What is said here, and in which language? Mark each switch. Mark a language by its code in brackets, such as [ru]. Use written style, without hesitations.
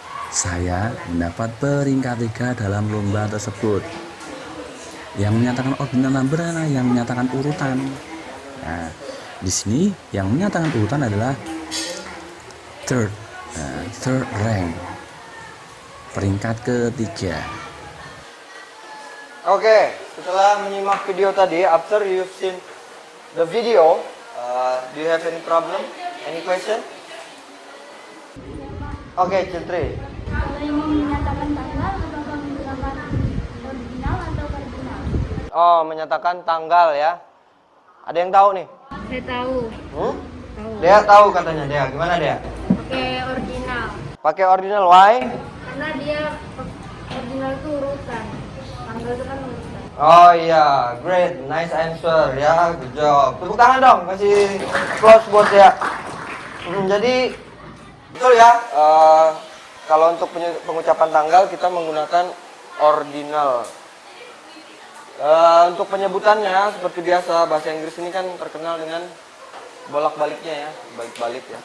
[id] Saya mendapat peringkat 3 dalam lomba tersebut. Yang menyatakan ordinal number adalah yang menyatakan urutan. Nah, di sini yang menyatakan urutan adalah [en] third rank, [id] peringkat ketiga. [en] Oke, [id] setelah menyimak video tadi, [en] after you've seen the video, do you have any problem? Any question? [id] Oke, Citri. Kalau yang mau menyatakan tanggal, apakah menggunakan ordinal atau kardinal? Oh, menyatakan tanggal ya. Ada yang tahu nih? Saya tahu. Tahu. Dia tahu katanya. Dia gimana dia? Pakai ordinal. Pakai ordinal. [en] Why? [id] Karena dia ordinal itu urutan. Tanggal itu kan urutan. Oh iya, [en] great, nice answer ya, good job. [id] Tepuk tangan dong, kasih applause buat dia. Jadi betul ya, kalau untuk pengucapan tanggal kita menggunakan ordinal. Untuk penyebutannya seperti biasa, bahasa Inggris ini kan terkenal dengan bolak-baliknya ya, balik-balik ya.